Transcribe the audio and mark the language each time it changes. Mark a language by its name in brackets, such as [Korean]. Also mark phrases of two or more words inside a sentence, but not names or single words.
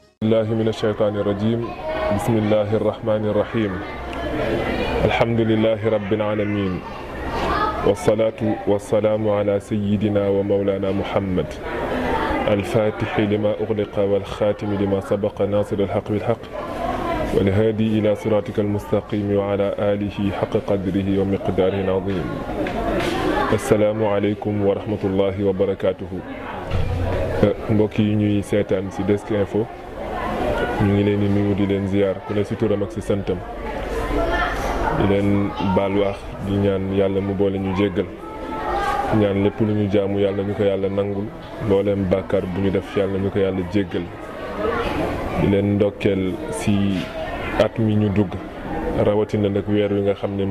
[Arabic] بالله من الشيطان الرجيم بسم الله الرحمن الرحيم الحمد لله رب العالمين والصلاة والسلام على سيدنا ومولانا محمد الفاتح لما أغلق والخاتم لما سبق ناصر الحق بالحق والهادي إلى صراطك المستقيم وعلى آله حق قدره ومقداره العظيم. السلام عليكم ورحمة الله وبركاته. [Wolof] mbokk yi ñuy seetaan ci Desk Info ñu ngi leen di nuyu di leen ziar ku ne ci turam ak ci santam di leen baal wax di ñaan yàlla mu boole ñu jéggal ñaan lépp lu ñu jaamu yàlla ñu ko yàlla nangul mbooleem bàkkaar bu ñu def yàlla ñu ko yàlla jéggal di leen ndokkeel ci at mi ñu dugg rawatina nag weer wi nga xam ne